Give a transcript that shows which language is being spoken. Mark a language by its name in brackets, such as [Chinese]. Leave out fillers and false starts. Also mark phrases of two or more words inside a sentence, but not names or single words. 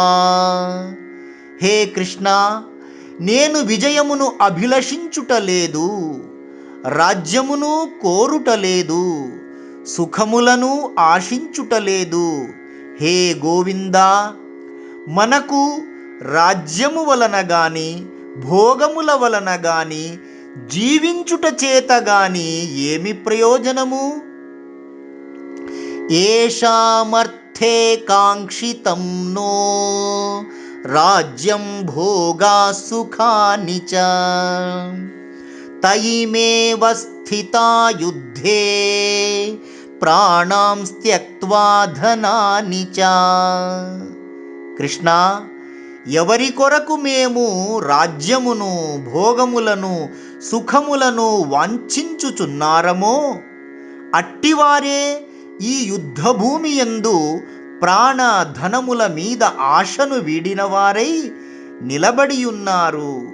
[Telugu] హే కృష్ణ, నేను విజయమును అభిలషించుటలేదు, రాజ్యమును కోరుటలేదు, సుఖములను ఆశించుటలేదు. హే గోవిందా, మనకు రాజ్యము వలన గాని భోగముల వలన గాని జీవించుట చేత గాని ఏమి ప్రయోజనము? [Sanskrit] येषामर्थे काङ्क्षितं नो राज्यं भोगा सुखानि च तयिमेव स्थिता युद्धे ప్రాణాం త్యక్త్వా ధనాని చ. [Telugu] కృష్ణ, ఎవరి కొరకు మేము రాజ్యమును, భోగములను, సుఖములను వాంఛించుచున్నారమో అట్టివారే ఈ యుద్ధభూమి యందు ప్రాణ ధనముల మీద ఆశను వీడినవారై నిలబడియున్నారు.